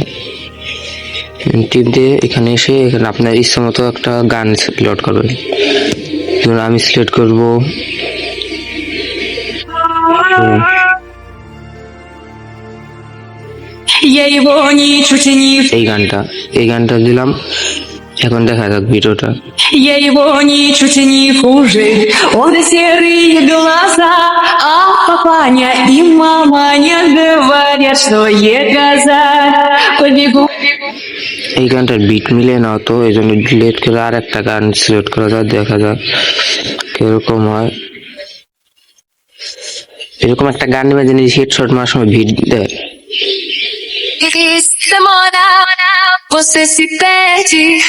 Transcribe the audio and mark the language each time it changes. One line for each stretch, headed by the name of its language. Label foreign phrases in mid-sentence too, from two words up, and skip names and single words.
Bangla: টিপ দিয়ে এখানে এসে এখানে আপনার ইচ্ছা মতো একটা গান সিলেক্ট করবেন। ধরুন আমি সিলেক্ট করব এই গানটা, এই গানটা দিলাম। এখন দেখা যাক ভিডিওটা।
Russian: Я его ничуть не хуже, он серые глаза, а папаня и маманя говорят, что я коза. Побегу.
Bangla: এই গানটার বিট মিলে না, তো এই জন্য ডিলিট করে আর একটা গান সিলেক্ট করা যায়, দেখা যাক কিরকম হয়। এরকম একটা গান নেবে যিনি হেডশট মারার সময় ভিট দেয়।
Portuguese: Demora, você se perde.